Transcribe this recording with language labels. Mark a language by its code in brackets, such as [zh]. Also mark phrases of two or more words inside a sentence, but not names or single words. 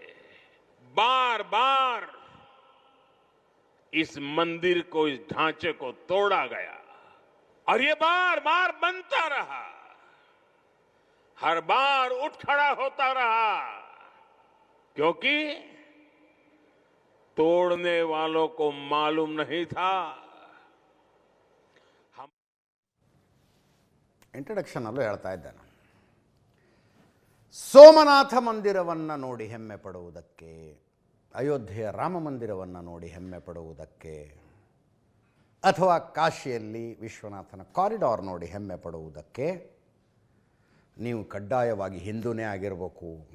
[hi] बार बार इस मंदिर को, इस ढांचे को तोड़ा गया और ये बार बार बनता रहा. हर बार उठ खड़ा होता रहा क्योंकि तोड़ने वालों को मालूम नहीं था. [kn] ಇಂಟ್ರಡಕ್ಷನ್ ಅಲ್ಲೂ ಹೇಳ್ತಾ ಇದ್ದಾನೆ, ಸೋಮನಾಥ ಮಂದಿರವನ್ನು ನೋಡಿ ಹೆಮ್ಮೆ ಪಡುವುದಕ್ಕೆ, ಅಯೋಧ್ಯೆಯ ರಾಮ ಮಂದಿರವನ್ನು ನೋಡಿ ಹೆಮ್ಮೆ ಪಡುವುದಕ್ಕೆ, ಅಥವಾ ಕಾಶಿಯಲ್ಲಿ ವಿಶ್ವನಾಥನ ಕಾರಿಡಾರ್ ನೋಡಿ ಹೆಮ್ಮೆ ಪಡುವುದಕ್ಕೆ ನೀವು ಕಡ್ಡಾಯವಾಗಿ ಹಿಂದೂನೇ ಆಗಿರಬೇಕು,